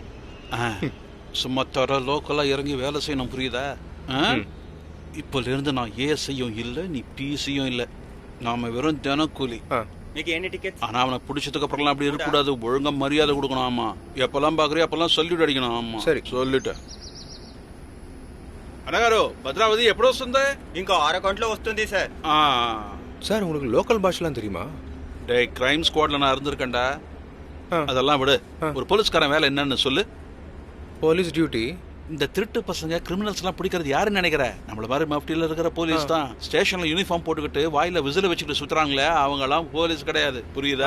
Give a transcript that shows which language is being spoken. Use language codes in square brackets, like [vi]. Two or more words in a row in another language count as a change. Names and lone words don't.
[ta] சும்மா தர லோக்கலா இறங்கி வேலை செய்யணும், புரியுதா? இப்பல இருந்து நான் ஏசியும் இல்லை, நீ டிசியும் இல்லை. நாம வெறும் தினக்கூலி. ஆனா அவனை பிடிச்சதுக்கு அப்புறம் அப்படி இருக்கக்கூடாது. ஒழுங்கா மரியாதை கொடுக்கணும். ஆமா, எப்பெல்லாம் பாக்குறியோ அப்பெல்லாம் சொல்லிட்டு அடிக்கணும். ஆமா சரி, சொல்லிட்டேன். [te] అనగారు భద్రావతి ఎప్పుడు వస్తుంది? ఇంకో 6 గంటలో వస్తుంది సార్. [ta] சார் உங்களுக்கு லோக்கல் பாஷெல்லாம் தெரியுமா? டேய், [en] crime squadல [ta] நான் இருந்திருக்கேன்டா. அதெல்லாம் விடு. ஒரு போலீஸ்காரன் வேலை என்னன்னு சொல்லு. [en] police duty. [ta] இந்த திருட்டு பசங்க கிரிமினல்ஸ் எல்லாம் பிடிக்கிறது யாருன்னு நினைக்கிற? நம்மள மாதிரி மஃப்டியில் இருக்கிற போலீஸ் தான். ஸ்டேஷன்ல யூனிஃபார்ம் போட்டுக்கிட்டு வாயில விசில வச்சுக்கிட்டு சுத்துறாங்களே, அவங்க எல்லாம் போலீஸ் கிடையாது, புரியுதா?